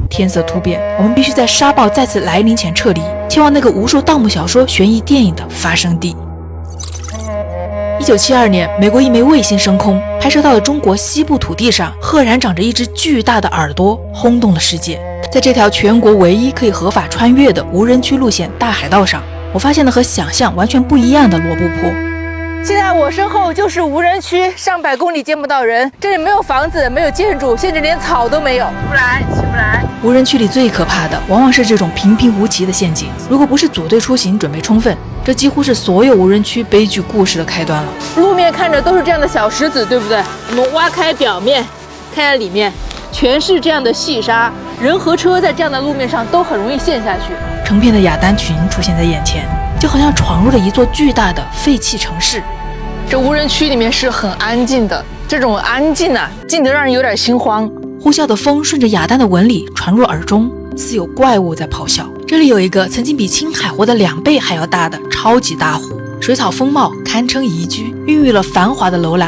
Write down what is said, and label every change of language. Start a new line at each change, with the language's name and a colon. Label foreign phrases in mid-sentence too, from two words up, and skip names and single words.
Chinese: 天色突變，我們必須在沙暴再次來臨前撤離，前往那個無數盜墓小說、懸疑電影的發生地。1972年，美國一枚衛星升空，拍攝到了中國西部土地上赫然長着一隻巨大的耳朵，轟動了世界。在這條全國唯一可以合法穿越的無人區路線大海道上，我發現了和想象完全不一樣的羅布泊。現在我身後就是無人区，上百公里见不到人，这里没有房子，没有建築，甚至连草都没有，起不来，起不来。无人区里最可怕的往往是这种平平无奇的陷阱，如果不是组队出行準備充分，這幾乎是所有無人區悲劇故事的開端了。路面看着都是這樣的小石子，對不對？我們挖開表面，看下裡面，全是這樣的細沙，人和車在這樣的路面上都很容易陷下去。成片的雅丹群出現在眼前，就好像闖入了一座巨大的廢棄城市。這無人區裡面是很安靜的，這種安靜啊，靜得讓人有點心慌。呼嘯的風順着雅丹的紋理傳入耳中，似有怪物在咆哮。這裡有一個曾經比青海湖的2倍還要大的超級大湖，水草豐茂，堪稱宜居，孕育了繁華的樓蘭。